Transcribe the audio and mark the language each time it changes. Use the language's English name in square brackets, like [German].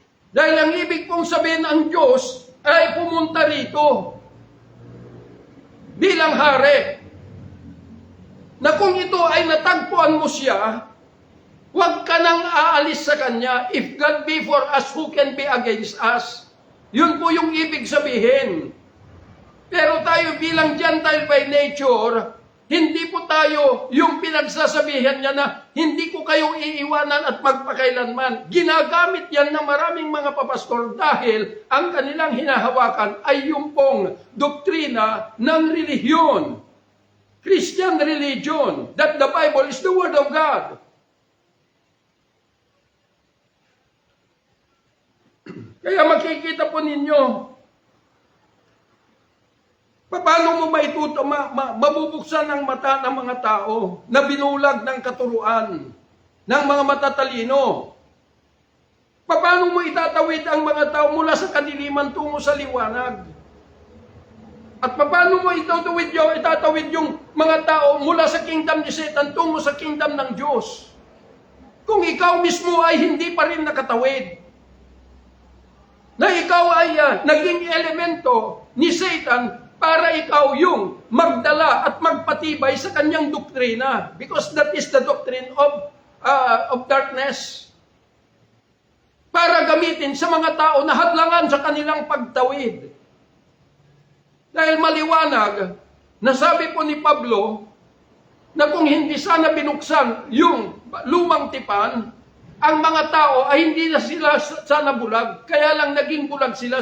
[Filipino] Dahil ang ibig pong sabihin ang Diyos ay pumunta rito bilang hari. Na kung ito ay natagpuan mo siya, huwag ka nang aalis sa Kanya. [English] If God be for us, who can be against us? [Filipino] Yun po yung ibig sabihin. Pero tayo bilang [English] Gentile by nature, [Filipino] hindi po tayo yung pinagsasabihan niya na hindi ko kayo iiwanan at magpakailanman. Ginagamit yan ng maraming mga papastor dahil ang kanilang hinahawakan ay yung pong doktrina ng relihiyon. [English] Christian religion, that the Bible is the Word of God. [Filipino] Kaya makikita po ninyo, paano mo mabubuksan ang mata ng mga tao na binulag ng katuruan ng mga matatalino? Paano mo itatawid ang mga tao mula sa kadiliman tungo sa liwanag? At paano mo itatawid yung mga tao mula sa kingdom ni Satan tungo sa kingdom ng Diyos? Kung ikaw mismo ay hindi pa rin nakatawid. Na ikaw ay naging elemento ni Satan para ikaw yung magdala at magpatibay sa kanyang doktrina. [English] Because that is the doctrine of darkness. [Filipino] Para gamitin sa mga tao na hadlangan sa kanilang pagtawid. Dahil maliwanag, nasabi po ni Pablo, na kung hindi sana binuksan yung lumang tipan, ang mga tao ay hindi na sila sana bulag, kaya lang naging bulag sila.